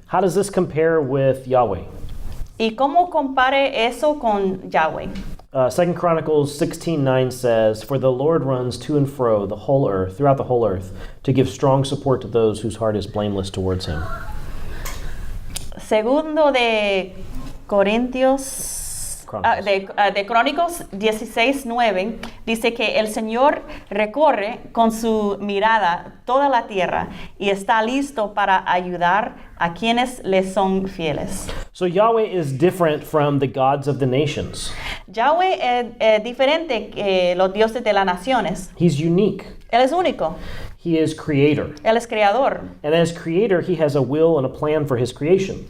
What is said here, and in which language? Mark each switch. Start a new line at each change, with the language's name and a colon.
English: How does this compare with Yahweh?
Spanish: ¿Y cómo compare eso con Yahweh?
English: 2 Chronicles 16:9 says, "For the Lord runs to and fro the whole earth, throughout the whole earth, to give strong support to those whose heart is blameless towards him."
Spanish: Segundo de Corintios, de Crónicos 16:9 dice que el Señor recorre con su mirada toda la tierra y está listo para ayudar a quienes le son fieles.
English: So Yahweh is different from the gods of the nations.
Spanish: Yahweh es diferente que los dioses de las naciones.
English: He's unique.
Spanish: Él es único.
English: He is creator.
Spanish: Él es creador.
English: And as creator, he has a will and a plan for his creation.